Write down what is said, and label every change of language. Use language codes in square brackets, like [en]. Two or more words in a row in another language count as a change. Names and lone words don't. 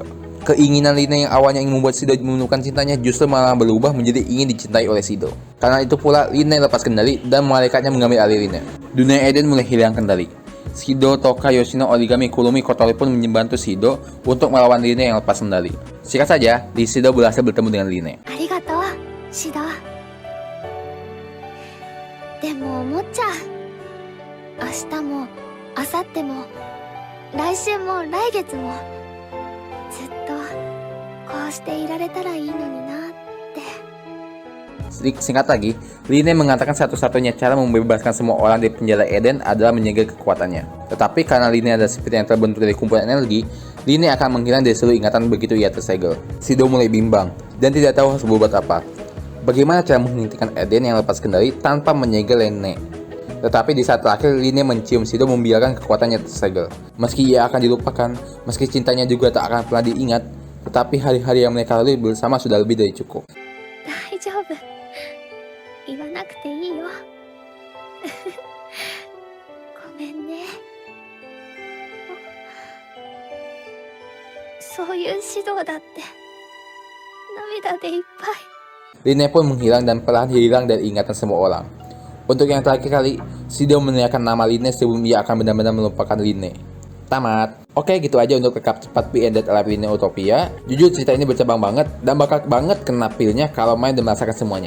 [id] Keinginan Line yang awalnya ingin membuat Shido menemukan cintanya justru malah berubah menjadi ingin dicintai oleh Shido. Karena itu pula Line lepas kendali dan malaikatnya mengambil alih Line. Dunia Eden mulai hilang kendali. Shido, Toka, Yoshino, Origami, Kurumi, Kotori pun membantu Shido untuk melawan Line yang lepas kendali. Singkat saja, Shido berhasil bertemu dengan Line. [ja] ありがとう、シド。でも思っちゃう。明日も明後日も来週も来月もずっとこうしていられたらいいのになって。 [id] Singkat lagi, Line mengatakan satu-satunya cara membebaskan semua orang dari penjara Eden adalah menyegel kekuatannya. Tetapi karena Line adalah spirit yang terbentuk dari kumpulan energi, Line akan menghilang dari seluruh ingatan begitu ia tersegel. Shido mulai bimbang dan tidak tahu harus berbuat apa. Bagaimana cara menghentikan Eden yang lepas kendali tanpa menyegel Line? Tetapi di saat terakhir, Line mencium Shido membiarkan kekuatannya tersegel. Meski ia akan dilupakan, meski cintanya juga tak akan pernah diingat, tetapi hari-hari yang mereka lalui bersama sudah lebih dari cukup. [ja] 大丈夫。言わなくていいよ。ごめんね。そういう指導だって涙でいっぱい。 [id] Line pun menghilang dan perlahan hilang dari ingatan semua orang. Untuk yang terakhir kali, Shido menanyakan nama Line sebelum ia akan benar-benar melupakan Line. Tamat. Oke, gitu aja untuk rekap cepat PN Dead Alive Line Utopia. Jujur cerita ini bercabang banget dan bakal banget kena feel-nya kalau main dan merasakan semuanya.